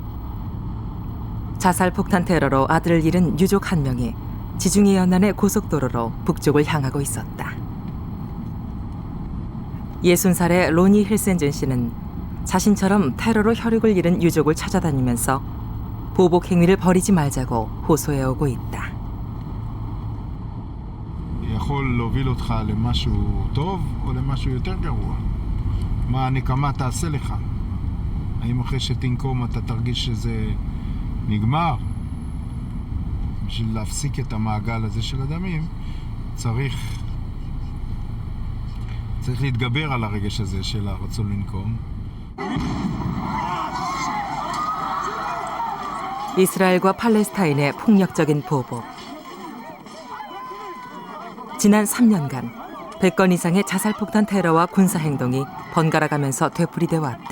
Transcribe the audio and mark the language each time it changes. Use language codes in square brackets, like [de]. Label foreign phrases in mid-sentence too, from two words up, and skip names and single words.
[ko] 자살 폭탄 테러로 아들을 잃은 유족 한 명이 지중해 연안의 고속도로로 북쪽을 향하고 있었다. 60살의 로니 힐센준 씨는 자신처럼 테러로 혈육을 잃은 유족을 찾아다니면서 보복 행위를 벌이지 말자고 호소해오고 있다. [he] יכול להוביל אותך למשהו טוב או למשהו יותר גרוע. מה הנקמה תעשה לך? האם אחרי שתנקום אתה תרגיש שזה נגמר? בשביל להפסיק את המעגל הזה של הדמים צריך להתגבר על הרגש הזה של הרצון לנקום. [ko] 이스라엘과 팔레스타인의 폭력적인 보복. 지난 3년간 100건 이상의 자살폭탄 테러와 군사행동이 번갈아가면서 되풀이돼 왔다.